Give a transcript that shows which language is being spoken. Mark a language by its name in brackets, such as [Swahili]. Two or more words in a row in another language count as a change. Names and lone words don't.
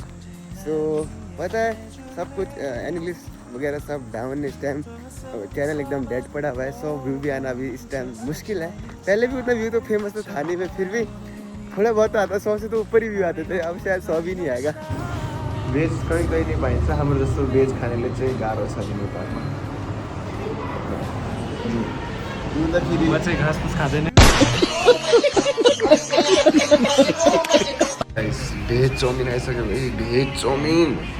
[Hindi] सो पता है सब कुछ इंग्लिश वगैरह सब डाउन इस टाइम, चैनल एकदम डेड पड़ा हुआ है। 100 व्यू भी आना अभी इस टाइम मुश्किल है। पहले भी उतना व्यू तो फेमस तो था नहीं, मैं फिर भी थोड़ा बहुत आता, 100 से तो ऊपर ही व्यू आते थे। अब शायद 100 भी नहीं आएगा। [Nepali] भेज कहीँ कहीँ नहीं पाइन्छ, हाम्रो जस्तो भेज खानेले चाहिँ गाह्रो छ नेपालमा। म चाहिँ घाँस फुस खाँदैन। भेज चाउमिन आइसक्यो भाइ, भेज चाउमिन।